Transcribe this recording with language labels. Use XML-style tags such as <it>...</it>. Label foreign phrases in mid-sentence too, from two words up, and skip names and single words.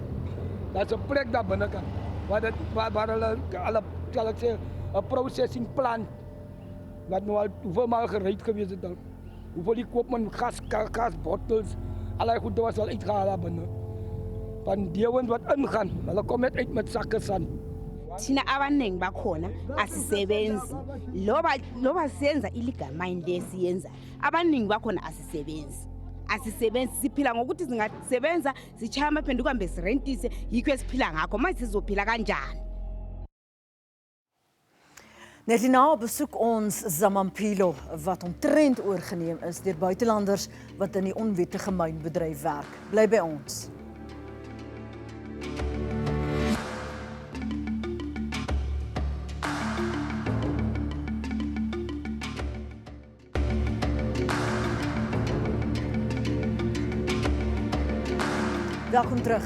<af>Dat is 'n plek daar binne kan, waar hulle, sal ek sê, 'n</af> <en>processing plant,</en> <af>wat nou al hoeveel maal gereed gewees het, hoeveel die koopman</af> <en>gas bottles,</en> <af>allerlei goed was al uitgehaal daar binne. Van die ouens wat ingaan, hulle kom net uit met sakke sand.</af> <zu>Thina abaningi bakhona asisebenzi loba senza</zu> <en>illegal mine</en> <zu>lesiyenza abaningi bakhona asisebenzi siphila ngokuthi singasebenza sichaya amaphenduka mbe sirentise yikho esiphila ngakho manje sizophila kanjani.</zu> <af>Net hierna besoek ons Zamaphilo wat omtrent oorgeneem is deur buitelanders wat in die onwettige mynbedryf werk. Bly by ons. Welkom terug.</af>